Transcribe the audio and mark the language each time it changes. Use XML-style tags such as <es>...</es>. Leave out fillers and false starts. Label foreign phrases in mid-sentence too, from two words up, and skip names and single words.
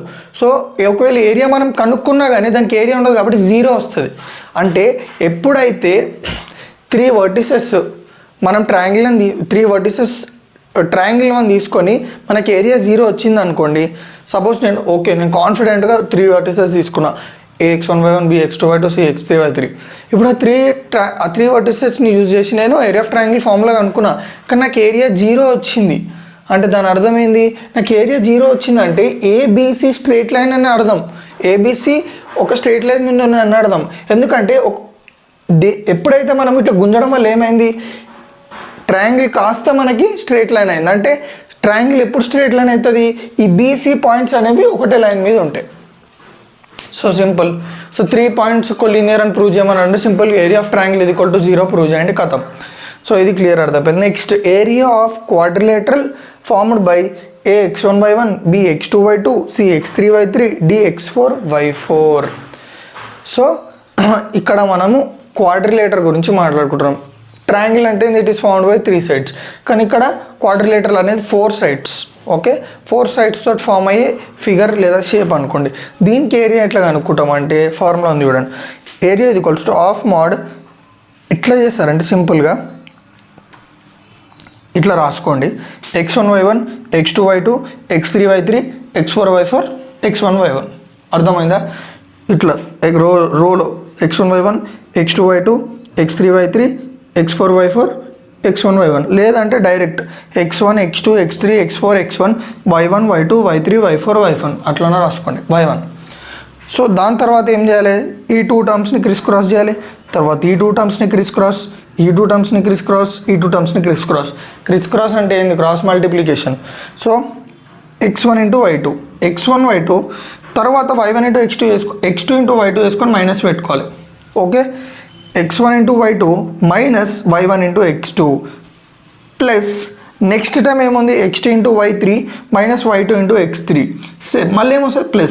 <te>సో ఒకవేళ ఏరియా మనం కనుక్కున్నా కానీ దానికి ఏరియా ఉండదు కాబట్టి 0 వస్తుంది. అంటే ఎప్పుడైతే 3 వర్టిసెస్ మనం</te> <en>triangle 3 vertices triangle</en> <te>1 తీసుకొని మనకి ఏరియా 0 వచ్చింది అనుకోండి, సపోజ్ నేను కాన్ఫిడెంట్గా 3 వర్టిసెస్ తీసుకున్నా, AX1 y1 BX2 y2 CX3 y3. ఇప్పుడు ఆ 3 వర్టిసెస్ని యూజ్ చేసి నేను</te> <en>area of triangle formula</en> <te>అనుకున్నా, కానీ నాకు ఏరియా 0 వచ్చింది. అంటే దాని అర్థం ఏంది, నాకు ఏరియా 0 వచ్చిందంటే ఏబిసి</te> <en>straight line</en> <te>అని అర్థం, ఏబిసి ఒక</te> <en>straight line</en> <te>మీద అని అర్థం. ఎందుకంటే ఎప్పుడైతే మనం ఇట్లా గుంజడం వల్ల ఏమైంది, ట్రయాంగిల్ కాస్త మనకి</te> <en>straight line</en> <te>అయింది. అంటే ట్రయాంగిల్ ఎప్పుడు</te> <en>straight line</en> <te>అవుతుంది, ఈ బీసీ పాయింట్స్ అనేవి ఒకటే లైన్ మీద ఉంటాయి.</te> <en>so simple.</en> <te>సో 3 పాయింట్స్ కొలీనియర్ అని ప్రూవ్ చేయమని అంటే</te> <en>simple area of triangle</en> <te>ఇది</te> <en>equal to 0 prove</en> <te>చేయండి, కథం. సో ఇది క్లియర్ అర్థమైంది.</te> <en>next area of quadrilateral formed by</en> <te>AX1 y1 BX2 y2 CX3 y3 DX4 y4. సో ఇక్కడ మనము క్వాడ్రిలేటర్ గురించి మాట్లాడుకుంటున్నాం. ట్రయాంగిల్ అంటే</te> <en>it is found by 3 sides,</en> <te>కానీ ఇక్కడ క్వాడ్రిలేటరల్ అనేది 4 sides.</te> <en>okay 4 sides</en> <te>తోటి ఫామ్ అయ్యే ఫిగర్ లేదా షేప్ అనుకోండి. దీనికి ఏరియా ఎట్లా కనుక్కుంటాం అంటే ఫార్ములా ఉంది చూడండి, ఏరియా ఇది</te> <en>equals to half mod</en> <te>ఇట్లా చేస్తారంటే సింపుల్గా ఇట్లా రాసుకోండి, x1 y1 x2 y2 x3 y3 x4 y4 x1 y1. అర్థమైందా, ఇట్లా రోలో x1 y1 x2 y2 x3 y3 x4 y4 x1 y1, లేదంటే డైరెక్ట్ x1 x2 x3 x4 x1 y1 y2 y3 y4 y1 అట్లనే రాసుకోండి y1. సో దాని తర్వాత ఏం చేయాలి, ఈ 2 టర్మ్స్ని</te> <en>criss cross</en> <te>చేయాలి, తర్వాత ఈ 2 టర్మ్స్ని</te> <en>criss cross,</en> <te>ఈ 2 టర్మ్స్ని</te> <en>criss cross,</en> <te>ఈ 2 టర్మ్స్ని</te> <en>criss cross</en> <te>అంటే ఏంది,</te> <en>cross multiplication.</en> <te>సో x1 ఇంటూ y2 x1 y2, తర్వాత y1 ఇంటూ x2 ఇంటూ y2 వేసుకొని మైనస్ పెట్టుకోవాలి. ఓకే x1 ఇంటూ y2 మైనస్ y1 ఇంటూ x2</te> <en>plus next time</en> <te>ఏముంది x2 ఇంటూ y3 మైనస్ y2 ఇంటూ x3 మళ్ళీ ఏమొస్తుంది ప్లస్.</te>